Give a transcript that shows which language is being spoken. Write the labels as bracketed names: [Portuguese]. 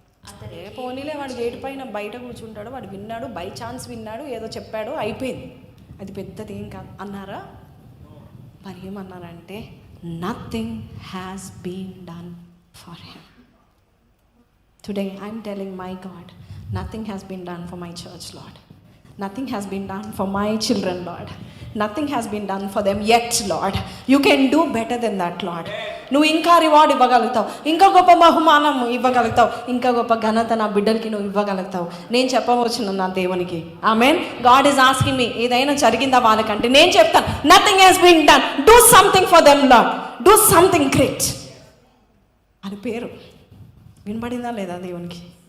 [Telugu] అతనే పోనీలే, వాడు గేటు పైన బయట కూర్చుంటాడు, వాడు విన్నాడు, బై ఛాన్స్ విన్నాడు, ఏదో చెప్పాడు, అయిపోయింది, అది పెద్దది ఏం కాదు అన్నారా? మరి ఏమన్నారంటే, [English] Nothing has been done for him. Today I'm telling my God, nothing has been done for my church Lord. Nothing has been done for my children, Lord. Nothing has been done for them yet, Lord. You can do better than that, Lord. [Telugu] నువ్వు ఇంకా reward ఇవ్వగలుగుతావు, ఇంకా గొప్ప బహుమానం ఇవ్వగలుగుతావు, ఇంకా గొప్ప ఘనత నా బిడ్డలకి నువ్వు ఇవ్వగలుగుతావు. నేను చెప్పవచ్చును నా దేవునికి. ఆమేన్. [English] God is asking me, [Telugu] ఏదైనా జరిగిందా వాళ్ళకంటే నేను చెప్తాను, [English] Nothing has been done. Do something for them, Lord. Do something great [Telugu] అని పేరు వినబడిందా లేదా దేవునికి?